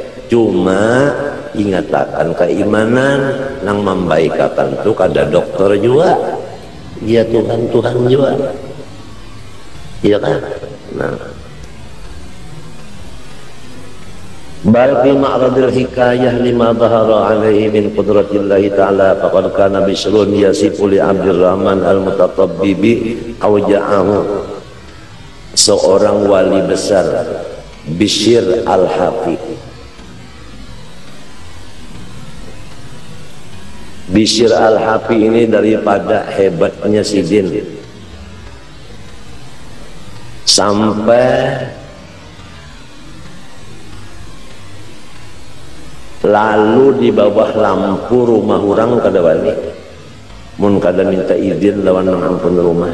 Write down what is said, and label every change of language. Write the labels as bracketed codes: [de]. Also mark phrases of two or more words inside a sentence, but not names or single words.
[bjn] Cuma ingatakan keimanan nang membaikakan tu kada dokter juga, ya Tuhan juga, iya kan? [ar] Nah, بل في معرض الحكاية لما ظهر عليه من قدرة الله تعالى فقد كان بشر يصف لعبد الرحمن المتطبب أوجاعه, [bjn] seorang wali besar Bishr al-Hafi. Bishr al-Hafi ini daripada hebatnya Sidin sampai lalu di bawah lampu rumah orang kada wali mun kada minta izin lawan nang ampun rumah.